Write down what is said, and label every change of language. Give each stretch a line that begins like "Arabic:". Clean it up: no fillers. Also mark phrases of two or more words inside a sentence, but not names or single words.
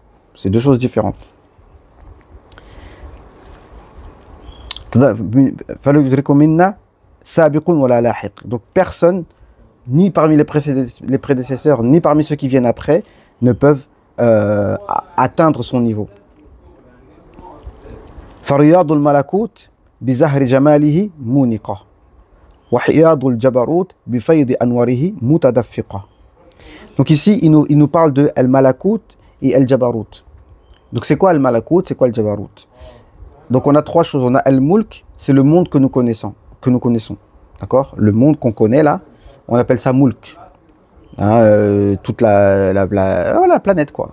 French: C'est deux choses différentes. Donc personne, ni parmi les prédécesseurs, ni parmi ceux qui viennent après, ne peuvent atteindre son niveau.
Arabic: فرياض الملكوت بزهر جماله مونقة وحياض الجبروت بفيض أنواره متدفقة.
French: Donc ici, il nous parle de al-malakut et al-jabarut. Donc c'est quoi al-malakut, c'est quoi al-jabarut? Donc on a trois choses. On a al-mulk, c'est le monde que nous connaissons. D'accord? Le monde qu'on connaît là, on appelle ça mulk. Hein, toute la planète, quoi.